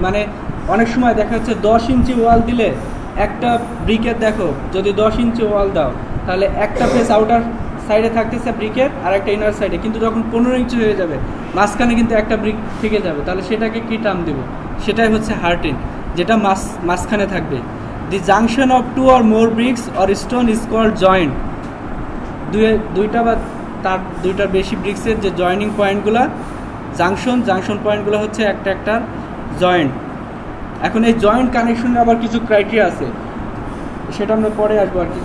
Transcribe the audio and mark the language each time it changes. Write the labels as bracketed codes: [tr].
[bn] মানে অনেক সময় দেখা যাচ্ছে 10 ইঞ্চি ওয়াল দিলে একটা ব্রিকের, দেখো যদি 10 ইঞ্চি ওয়াল দাও তাহলে একটা ফেস আউটার সাইডে থাকতেছে ব্রিকের আর একটা ইনার সাইডে, কিন্তু যখন 15 ইঞ্চি হয়ে যাবে মাঝখানে কিন্তু একটা ব্রিক থেকে যাবে, তাহলে সেটাকে কি টার্ম দেব? সেটাই হচ্ছে হার্টিং, যেটা মাঝখানে থাকবে। [en] The junction of 2 or more bricks or stone is called joint. [bn] দুইটা বা তার দুইটার বেশি ব্রিক্সের যে জয়েনিং পয়েন্টগুলো জাংশন পয়েন্টগুলো হচ্ছে একটা জয়েন্ট। এখন এই জয়েন্ট কানেকশনের আবার কিছু ক্রাইটেরিয়া আছে, সেটা আমরা পরে আসবো আর কি।